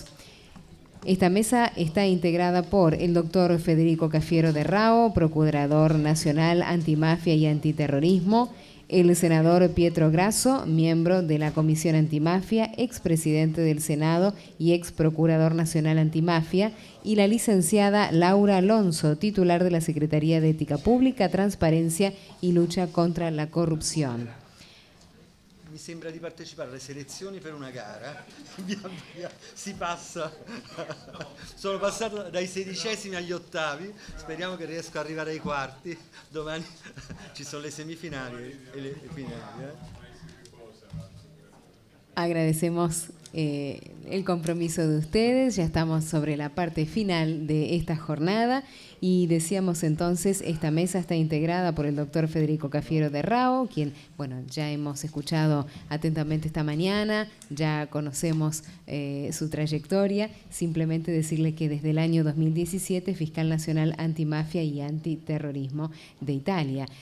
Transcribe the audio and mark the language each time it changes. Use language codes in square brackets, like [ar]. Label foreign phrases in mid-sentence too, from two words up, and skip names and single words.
[es] Esta mesa está integrada por el doctor Federico Cafiero de Rao, Procurador Nacional Antimafia y Antiterrorismo, el senador Pietro Grasso, miembro de la Comisión Antimafia, expresidente del Senado y ex Procurador Nacional Antimafia, y la licenciada Laura Alonso, titular de la Secretaría de Ética Pública, Transparencia y Lucha contra la Corrupción. [it] Mi sembra di partecipare alle selezioni per una gara, via via si passa, sono passato dai 16esimi agli ottavi, speriamo che riesco ad arrivare ai quarti, domani ci sono le semifinali e le finali. [es] Agradecemos el compromiso de ustedes, ya estamos sobre la parte final de esta jornada y decíamos entonces, esta mesa está integrada por el doctor Federico Cafiero de Rao, quien, bueno, ya hemos escuchado atentamente esta mañana, ya conocemos su trayectoria, simplemente decirle que desde el año 2017, Fiscal Nacional Antimafia y Antiterrorismo de Italia.